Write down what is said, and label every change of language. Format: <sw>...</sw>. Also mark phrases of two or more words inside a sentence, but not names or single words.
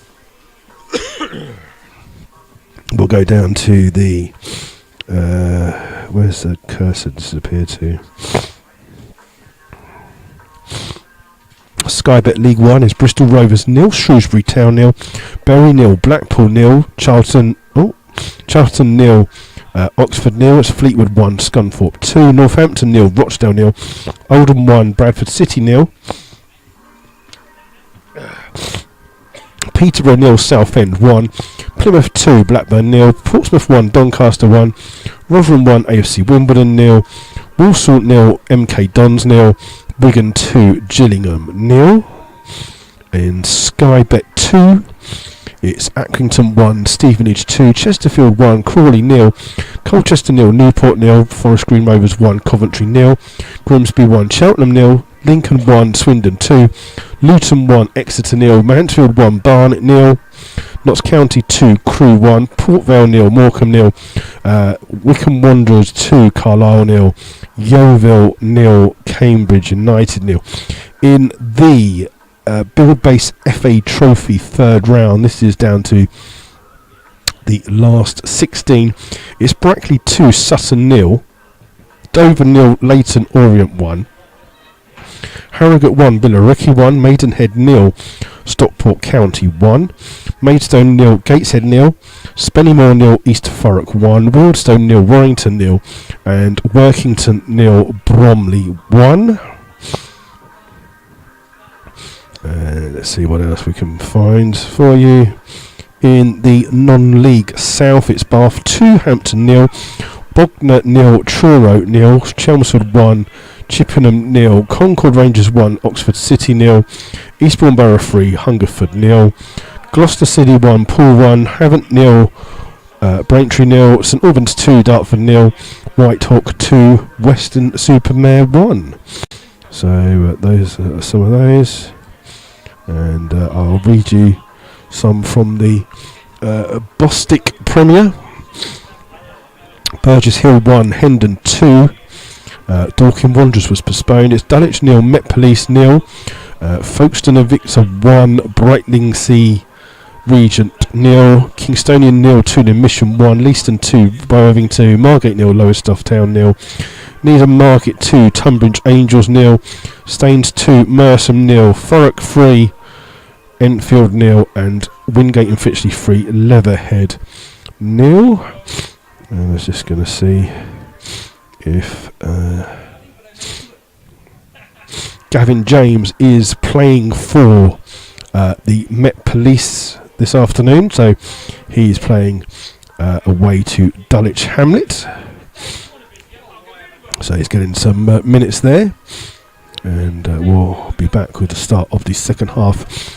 <en>We'll go down to the where's the cursor disappeared to? Sky Bet League 1 is Bristol Rovers 0, Shrewsbury Town 0, Bury 0, Blackpool 0, Charlton 0, Oxford 0, it's Fleetwood 1, Scunthorpe 2, Northampton 0, Rochdale 0, Oldham 1, Bradford City 0, Peterborough 0, Southend 1, Plymouth 2, Blackburn 0, Portsmouth 1, Doncaster 1, Rotherham 1, AFC Wimbledon 0, Walsall 0, MK Dons 0, Wigan 2, Gillingham 0. In Sky Bet 2, it's Accrington 1, Stevenage 2, Chesterfield 1, Crawley 0, Colchester 0, Newport 0, Forest Green Rovers 1, Coventry 0, Grimsby 1, Cheltenham 0, Lincoln 1, Swindon 2, Luton 1, Exeter 0, Mansfield 1, Barnet 0, Notts County 2, Crewe 1, Port Vale 0, Morecambe 0, Wycombe Wanderers 2, Carlisle 0, Yeovil 0, Cambridge United 0. In the Build Base FA Trophy third round, this is down to the last 16. It's Brackley 2, Sutton 0, Dover 0, Leighton Orient 1, Harrogate 1, Billericay 1, Maidenhead 0, Stockport County 1, Maidstone 0, Gateshead 0, Spennymoor 0, East Thurrock 1, Wildstone 0, Warrington 0, and Workington 0, Bromley 1. Let's see what else we can find for you. In the non-league South, it's Bath 2, Hampton 0, Bognor 0, Truro 0, Chelmsford 1, Chippenham 0, Concord Rangers 1, Oxford City 0, Eastbourne Borough 3, Hungerford 0, Gloucester City 1, Poole 1, Havant 0, Braintree 0, St Albans 2, Dartford 0, Whitehawk 2, Western Supermare 1. So those are some of those, and I'll read you some from the Bostik Premier. Burgess Hill 1, Hendon 2, Dorking Wanderers was postponed. It's Dulwich 0, Met Police 0, Folkestone and Victor 1, Brightlingsea Regent 0, Kingstonian 0, Tooting Mission 1, Leaston 2, Worthing 2, Margate 0, Lowestoft Town 0, Needham Market 2, Tunbridge Angels 0, Staines 2, Merstham 0, Thurrock 3, Enfield 0, and Wingate and Finchley 3, Leatherhead 0. And I was just going to see if Gavin James is playing for the Met Police this afternoon, so he's playing away to Dulwich Hamlet, so he's getting some minutes there, and we'll be back with the start of the second half.</en>